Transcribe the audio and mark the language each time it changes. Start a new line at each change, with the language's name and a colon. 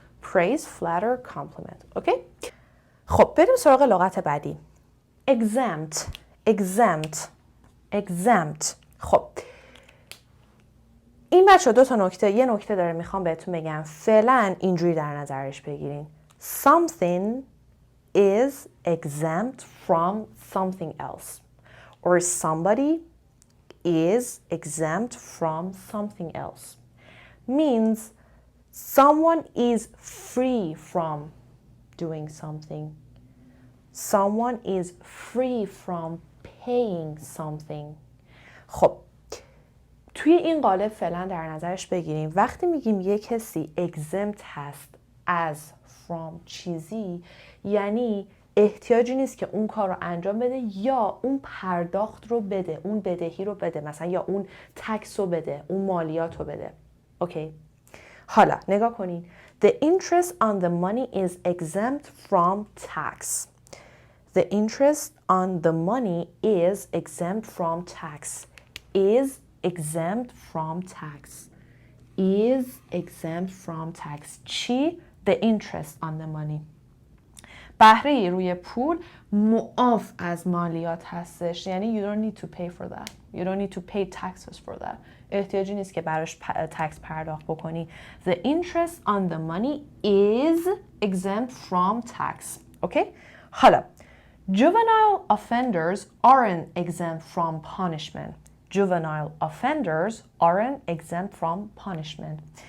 English: praise, flatter, compliment.
Persian: اوکی؟ خب بریم سراغ لغت بعدی.
English: exempt.
Persian: خب این بچه دو تا نکته، یه نکته داره میخوام بهتون بگم. فعلا اینجوری در نظرش بگیرین.
English: Something is exempt from something else. Or somebody is exempt from something else. Means someone is free from doing something. Someone is free from paying something.
Persian: خب توی این قالب فعلا در نظرش بگیریم وقتی میگیم یه کسی exempt هست از from چیزی، یعنی احتیاجی نیست که اون کار رو انجام بده یا اون پرداخت رو بده، اون بدهی رو بده، مثلا یا اون تکس رو بده، اون مالیات رو بده. اوکی. حالا نگاه کنین.
English: The interest on the money is exempt from tax. The interest on the money is exempt from tax. Is exempt from tax. Is exempt from tax. چی؟ The interest on the money.
Persian: بهره روی پول معاف از مالیات هستش. یعنی
English: you don't need to pay for that. You don't need to pay taxes for that.
Persian: احتیاجی نیست که براش تکس پرداخت بکنی.
English: The interest on the money is exempt from tax. Okay? حالا juvenile offenders aren't exempt from punishment. Juvenile offenders aren't exempt from punishment.